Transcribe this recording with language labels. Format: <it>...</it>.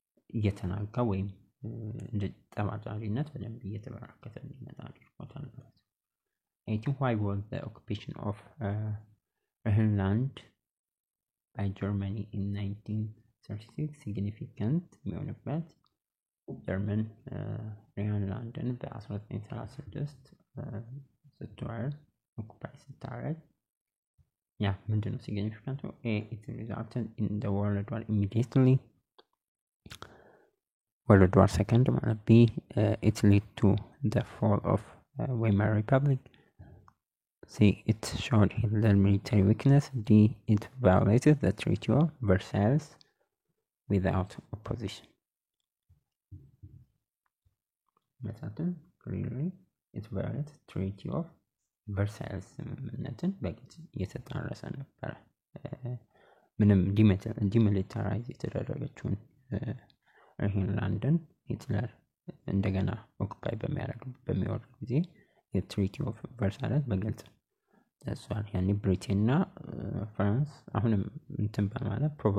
<am>እየተናጋ ወይም እንደ ጠባጫሪነት በደንብ እየተበራከተ እንዲመጣ አድርጎታል ማለት ነው።</am> <en>18 why was the occupation of Rhineland by Germany in 1936 significant?</en> <am>የሚሆንበት ጀርመን ሪንላንድን በ1936 ስትወር ኦኩፓይ ስታረግ ያ ምንድነው ሲግኒፊካንቱ?</am> <en>it resulted in the World War immediately. World War II ማለት B it led to the fall of Weimar Republic. C it showed Hitler military weakness. D it violated the Treaty of Versailles without opposition.</en> <am>መሳተን</am> <en>clearly it violated Treaty of Versailles</en> <am>ስምምነትን በግልጽ እየተጣረሰ ነበረ። ምንም ዲሚሊታራይዝ የተደረገችውን ሪንላንድን ሂትለር እንደገና ኦኩፓይ በሚያደርግ ጊዜ የትሪቲ ኦፍ ቨርሳይለስ በግልጽ ተሷል። ያኔ ብሪቴንና ፍራንስ አሁንም እንትን በማለት</am>